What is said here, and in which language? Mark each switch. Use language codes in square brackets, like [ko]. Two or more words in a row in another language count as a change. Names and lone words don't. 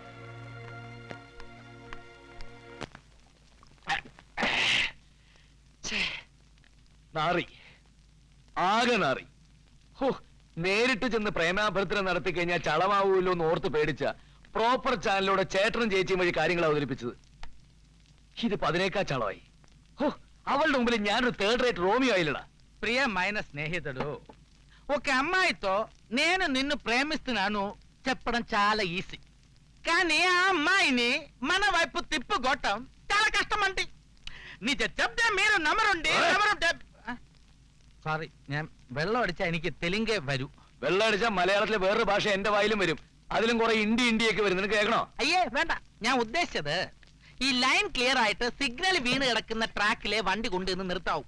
[ml] നാറി, ആകെ നാറി. ഹോ, നേരിട്ട് ചെന്ന് പ്രേമാഭ്യർത്ഥന നടത്തി കഴിഞ്ഞാൽ ചളമാവൂല്ലോ എന്ന് ഓർത്ത് പേടിച്ച [en] proper channelലൂടെ [ml] ചേട്ടനും ചേച്ചിയും വഴി കാര്യങ്ങൾ അവതരിപ്പിച്ചത്. ഇതിപ്പോ അതിനേക്കാ ചളമായി. ഹോ, അവളുടെ മുമ്പിൽ ഞാനൊരു [en] third rate Romeo [ml] ആയില്ലടാ. [te] ప్రియమైన స్నేహితుడు, ఒక అమ్మాయితో నేను నిన్ను ప్రేమిస్తున్నాను చెప్పడం చాలా ఈజీ, కానీ ఆ అమ్మాయిని మన వైపు తిప్పుకోవటం చాలా కష్టం అండి. నిజ చెప్తే మీరు నమ్మరుండి. [ml] സോറി, ഞാൻ വെള്ളം അടിച്ചാൽ എനിക്ക് തെലുങ്കേ വരൂ. വെള്ളം അടിച്ചാൽ മലയാളത്തിലെ വേറൊരു ഭാഷ എന്റെ വായിലും വരും. അതിലും കുറെ ഇന്ത്യയൊക്കെ വരും. നിനക്ക് കേൾക്കണോ? അയ്യേ വേണ്ട, ഞാൻ ഉദ്ദേശിച്ചത് ഈ [en] line clear [ml] ആയിട്ട് സിഗ്നൽ വീണ് കിടക്കുന്ന ട്രാക്കിലെ വണ്ടി കൊണ്ടുവന്ന് നിർത്താവും.